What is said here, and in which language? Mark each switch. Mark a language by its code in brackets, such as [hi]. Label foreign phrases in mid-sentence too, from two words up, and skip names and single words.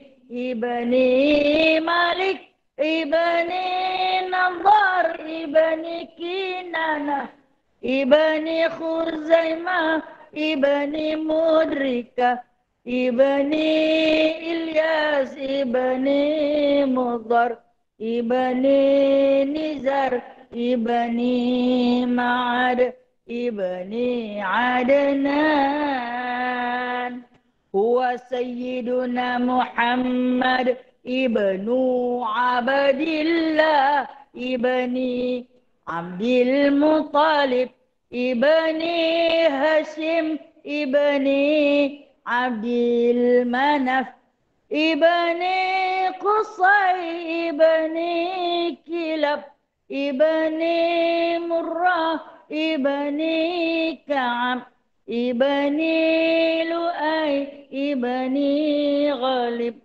[ar] ابن مالك ابن النضر ابن كنانة ابن خزيمة ابن مدركة ابن إلياس ابن مضر ابن نزار ابن معد ابن عدنان. هو سيدنا محمد ابن عبد الله ابن عبد المطلب ابن هاشم ابن عبد مناف ابن قصي ابن كلاب ابن مرة ابن كعب ابن لؤي ابن غالب